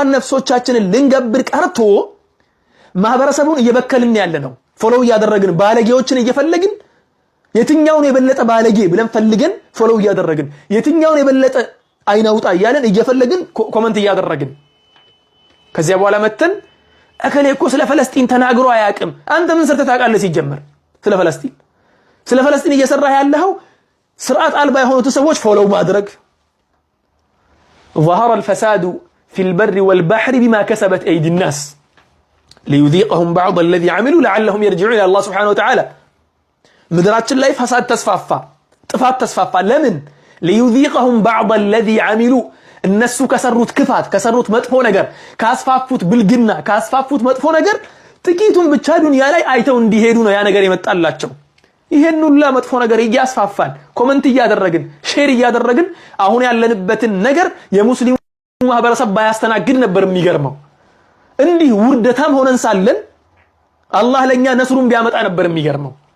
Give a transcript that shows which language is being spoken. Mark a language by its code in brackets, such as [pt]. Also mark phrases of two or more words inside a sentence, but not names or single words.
[am] ነፍሶቻችንን ልንገብር ቀርቶ ማህበረሰቡን እየበከልን ያለነው ፎሎው ያደረግን ባለጌዎችን እየፈለግን የትኛውን የበለጠ ባለጌ ብለን ፈልገን ፎሎው ያደረግን የትኛውን የበለጠ አይናውጣ ያለን እየፈለግን ኮሜንት ያደረግን ከዚያ በኋላ መተን እከሌ እኮ ስለ ፍልስጤም ተናግሮ አያቅም አንተ ምን ሰርተህ ታውቃለህ ሲጀመር ስለ ፍልስጤም እየሰራህ ያለው ስርዓት አልባ የሆኑት ሰዎች ፎሎው ማድረግ [ar] ظهر الفساد في البر والبحر بما كسبت ايدي الناس ليذيقهم بعض الذي عملوا لعلهم يرجعون الى الله سبحانه وتعالى [am] ምድራችን ላይ ፈሳድ ተስፋፋ ጥፋት ተስፋፋ ለምን [ar] ليذيقهم بعض الذي عملوا [am] እነሱ ከሰሩት ክፋት ከሰሩት መጥፎ ነገር ካስፋፉት ብልግና ካስፋፉት መጥፎ ነገር ጥቂቱን ብቻ ዱንያ ላይ አይተው እንዲሄዱ ነው ያ ነገር የመጣላቸው ይሄን ሁሉ መጥፎ ነገር እያስፋፋን ኮሜንት እያደረግን ሼር እያደረግን አሁን ያለንበትን ነገር የሙስሊሙ ማህበረሰብ ባያስተናግድ ነበር የሚገርመው እንዲህ ውርደታም ሆነን ሳለን አላህ ለኛ ነስሩን ቢያመጣ ነበር የሚገርመው